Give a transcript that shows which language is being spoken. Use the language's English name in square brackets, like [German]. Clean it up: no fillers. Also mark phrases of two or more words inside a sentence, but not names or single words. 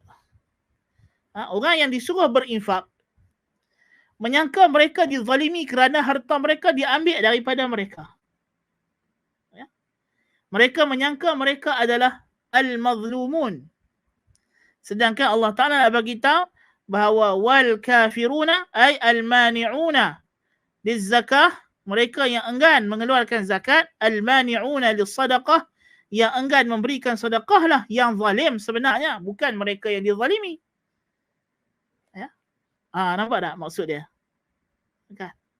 [Malay] Orang yang disuruh berinfak menyangka mereka dizalimi kerana harta mereka diambil daripada mereka. Ya. Mereka menyangka mereka adalah al-mazlumun. Sedangkan Allah Ta'ala nak bagi tahu bahawa [Arabic] والكافرون أي المانعون للزكاة, [Malay] mereka yang enggan mengeluarkan zakat, [Arabic] المانعون للصدقة, [Malay] yang enggan memberikan sedekah lah yang zalim sebenarnya, bukan mereka yang dizalimi. Nampak tak maksud dia? Kan?